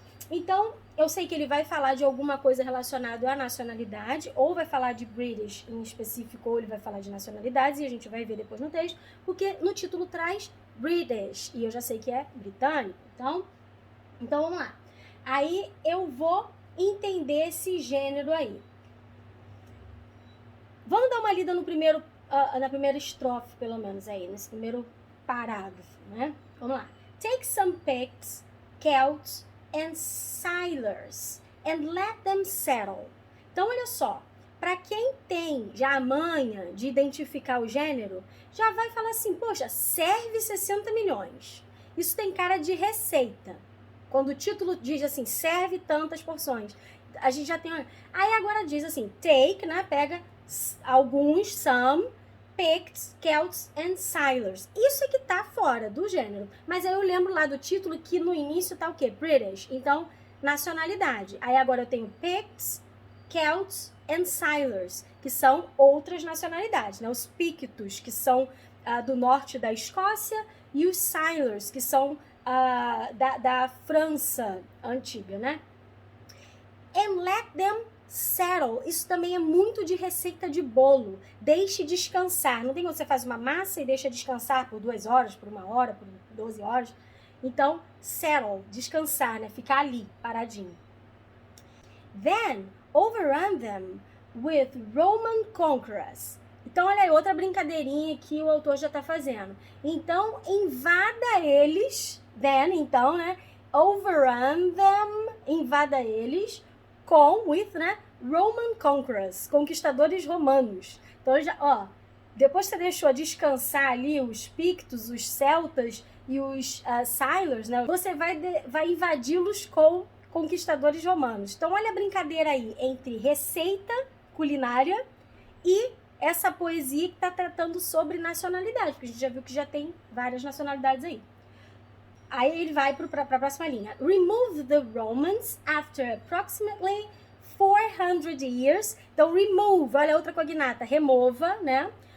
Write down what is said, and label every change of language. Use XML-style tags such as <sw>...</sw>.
<pt>Então, eu sei que ele vai falar de alguma coisa relacionada à nacionalidade, ou vai falar de British em específico, ou ele vai falar de nacionalidades, e a gente vai ver depois no texto, porque no título traz British, e eu já sei que é britânico. Então vamos lá. Aí eu vou entender esse gênero aí. Vamos dar uma lida no primeiro, na primeira estrofe, pelo menos, aí, nesse primeiro parágrafo, né? Vamos lá.</pt> <en>Take some Picts, Celts, and sailors, and let them settle.</en> <pt>Então, olha só, para quem tem já a manha de identificar o gênero, já vai falar assim, poxa, serve 60 milhões. Isso tem cara de receita. Quando o título diz assim, serve tantas porções, a gente já tem... Aí agora diz assim, take, né, pega alguns, some,</pt> <en>Picts, Celts and sailors.</en> <pt>Isso é que tá fora do gênero. Mas aí eu lembro lá do título que no início tá o quê? British. Então, nacionalidade. Aí agora eu tenho</pt> <en>Picts, Celts and sailors,</en> <pt>que são outras nacionalidades, né? Os Pictos, que são do norte da Escócia, e os sailors, que são da França antiga, né?</pt> <en>And let them settle,</en> <pt>isso também é muito de receita de bolo. Deixe descansar. Não tem quando você faz uma massa e deixa descansar por 2 horas, por 1 hora, por 12 horas. Então, settle, descansar, né? Ficar ali, paradinho.</pt> <en>Then, overrun them with Roman conquerors.</en> <pt>Então, olha aí, outra brincadeirinha que o autor já está fazendo. Então, invada eles, then, então, né?</pt> <en>Overrun them,</en> <pt>invada eles, with, né,</pt> <en>Roman conquerors,</en> <pt>conquistadores romanos. Então, depois que você deixou descansar ali os Pictos, os Celtas e os sailors, né, você vai invadi-los com conquistadores romanos. Então, olha a brincadeira aí entre receita culinária e essa poesia que está tratando sobre nacionalidade, porque a gente já viu que já tem várias nacionalidades aí. Aí ele vai para a próxima linha.</pt> <en>Remove the Romans after approximately 400 years.</en> <pt>Então, remove, olha a outra cognata, remova, né?</pt>